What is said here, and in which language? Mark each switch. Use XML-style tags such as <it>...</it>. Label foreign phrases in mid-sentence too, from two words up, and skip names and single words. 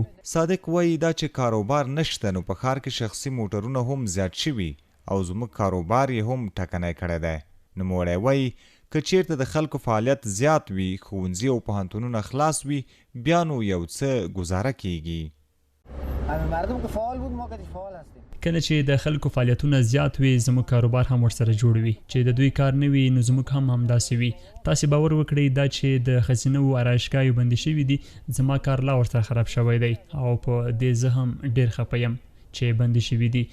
<ps>صادق وایي دا چې کاروبار نشته نو په ښار کې شخصي موټرونه هم زیات شوي او زموږ کاروبار یې هم ټکنی کړی دی. نوموړی وایي که چیرته د خلکو فعالیت زیات وي، ښوونځي او پوهنتونونه خلاص وي، بیا نو یو څه گزاره کیږي.</ps> <fa>مردم که فعال بود ما که فعال هستیم.</fa> <ps>کله چې د خلکو فعالیتونه زیات وي زموږ کاروبار هم ورسره جوړ وي. چې د دوی کار نه وي نو زموږ هم همداسې وي. تاسې باور وکړئ دا چې د ښځینه و آرایشګاهیو بندې شوي دي، زما کار لا ورسره خراب شوی دی او په دې زه هم ډېر خفه یم چې بندې شوي دي.</ps>